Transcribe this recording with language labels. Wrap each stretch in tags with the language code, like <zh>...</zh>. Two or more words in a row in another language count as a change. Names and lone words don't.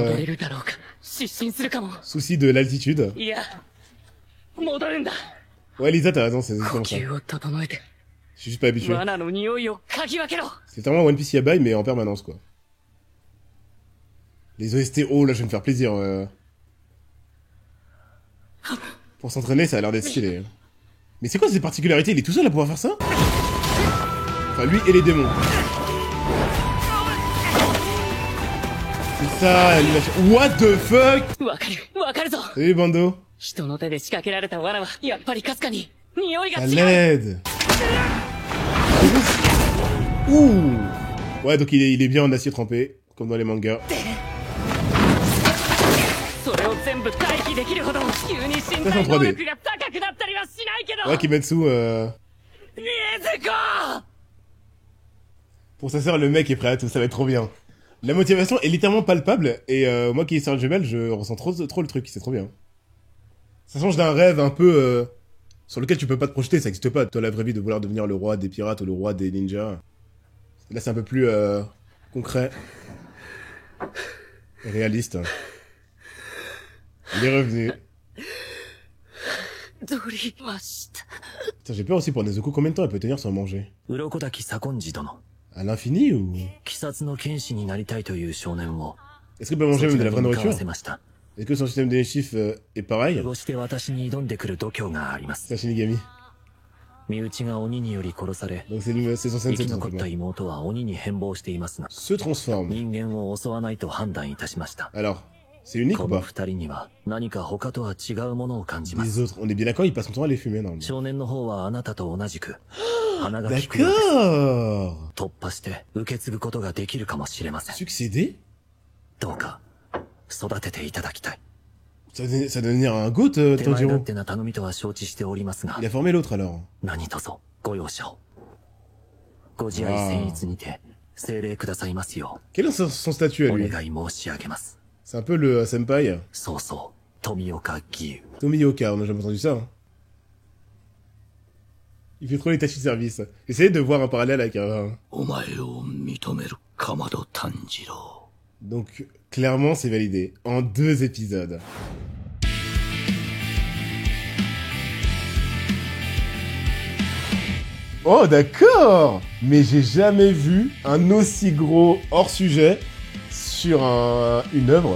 <ja>戻れるだろうか。失神するかも。</ja> <fr>souci de l'altitude.</fr> <ja>いや、戻るんだ。</ja> <fr>Ouais, Lisa, t'as raison, c'est</fr> <ja>呼</ja> <fr>exactement ça.</fr> <ja>吸を整えて、</ja> <fr>Je suis juste pas habitué.</fr> <ja>罠の匂いを嗅ぎ分けろ。</ja> <fr>C'est vraiment One Piece Yabai, mais en permanence, quoi. Les OST, oh là, je vais me faire plaisir. Pour s'entraîner, ça a l'air d'être stylé. Mais c'est quoi ces particularités? Il est tout seul à pouvoir faire ça? Enfin, lui et les démons. C'est ça, l'animation.</fr> <en>What the fuck?</en> <ja>わかる、わかるぞ。</ja> <fr>Salut, Bando.</fr> <ja>人の手で仕掛けられた罠は、やっぱりかすかに、匂いが</ja> <fr>Ça</fr> <ja>違う。</ja> <fr>l'aide. Ouh. Ouais, donc il est bien en acier trempé, comme dans les mangas.</fr> <ja>それを全部回避できるほど、急に身体能力が高くなったりはしないけど。</ja> <fr>Ouais, Kimetsu, 禰豆子 pour sa sœur, le mec est prêt à tout, ça va être trop bien. La motivation est littéralement palpable, et moi qui est sœur jumelle, je ressens trop le truc, c'est trop bien. Ça change d'un rêve un peu sur lequel tu peux pas te projeter, ça existe pas, toi la vraie vie de vouloir devenir le roi des pirates ou le roi des ninjas. Là c'est un peu plus concret et réaliste. Il est revenu.</fr> <ja>取りました。</ja> <fr>Putain, j'ai peur aussi pour Nezuko. Combien de temps elle peut tenir sans manger?</fr> <ja>鱗滝左近次殿。</ja> <fr>À l'infini ou?</fr> <ja>鬼殺の剣士になりたいという少年を</ja> <fr>Est-ce qu'elle peut manger même de la vraie</fr> <ja>そちらに向かわ</ja> <fr>nourriture?</fr> <ja>せました。</ja> <fr>Est-ce que son système digestif est pareil?</fr> <ja>こうして私に挑んでくる度胸があります。</ja> <fr>C'est un Shinigami.</fr> <ja>身内が鬼により殺され、</ja> <fr>Donc c'est son</fr> <ja>生</ja> <fr>sensei</fr> <ja>き</ja> <fr>tout</fr> <ja>残った</ja> <fr>simplement.</fr> <ja>妹は鬼に変貌していますが、</ja> <fr>Se transforme.</fr> <ja>人間を襲わないと判断いたしました。</ja> <fr>Alors, c'est unique</fr> <ja>こ</ja> <fr>ou</fr> <ja>の</ja> <fr>pas?</fr> <ja>二人には何か他とは違うものを感じま</ja> <fr>Les</fr> <ja>す。</ja> <fr>autres, on est bien d'accord, ils passent son temps à les fumer normalement.</fr> <ja>少年の方はあなたと同じく、鼻が利くようです。</ja> <fr>D'accord!</fr> <ja>突破して受け継ぐことができるかもしれません。</ja> <fr>Succéder?</fr> <ja>どうか、育てていただきたい。</ja> <fr>Ça doit devenir un goat,</fr> <ja>手前勝</ja> <fr>Tanjiro.</fr> <ja>手な頼みとは承知しておりますが</ja> <fr>Il、a formé l'autre alors.</fr> <ja>何卒ご容赦を。ご自愛僭越にて、精霊くださいますよ</ja> <fr>Quel est son statut à</fr> <ja>う、お</ja> <fr>lui?</fr> <ja>願い申し上げます。</ja> <fr>C'est un peu le senpai.</fr> <ja>そうそう、富岡義勇。</ja> <fr>Tomioka, on n'a jamais entendu ça. Hein. Il fait trop les tâches de service. Essayez de voir un parallèle avec un...</fr> <ja>お前を認めるかまど炭治郎。</ja> <fr>Donc, clairement, c'est validé. En 2 épisodes. Oh, d'accord! Mais j'ai jamais vu un aussi gros hors-sujet sur une œuvre.</fr>